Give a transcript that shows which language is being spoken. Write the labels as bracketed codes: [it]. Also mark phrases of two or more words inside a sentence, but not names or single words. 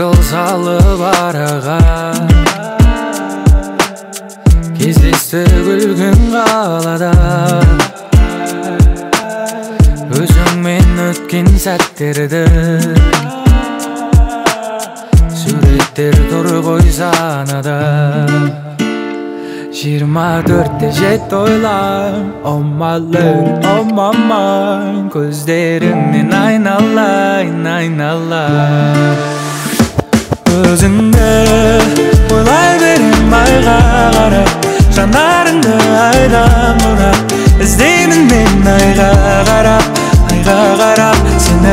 [kk] салып араға, кездесті күлгін қалада. Өзіңмен өткен сәттерді суреттер тұр ғой санада. 24-те жетті ойлам, [en] oh my lady, oh my mind. [kk] Көздеріңнен айналайын, айналайын. Өзіңді ойлай берем айға қарап, жанарыңды айдан бұрап, іздеймін мен айға қарап, айға қарап сені.